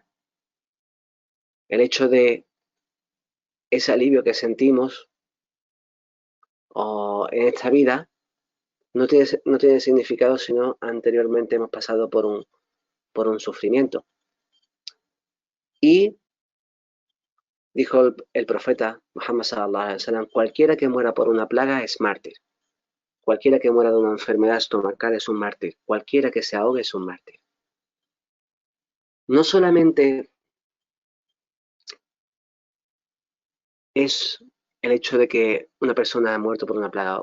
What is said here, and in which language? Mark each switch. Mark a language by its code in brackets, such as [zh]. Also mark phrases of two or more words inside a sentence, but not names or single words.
[es] El hecho de ese alivio que sentimos en esta vida no tiene significado si no anteriormente hemos pasado por un sufrimiento. Y dijo el profeta Muhammad [ar] صلى الله عليه وسلم, [es] cualquiera que muera por una plaga es mártir. Cualquiera que muera de una enfermedad estomacal es un mártir. Cualquiera que se ahogue es un mártir. No solamente es el hecho de que una persona ha muerto por una plaga.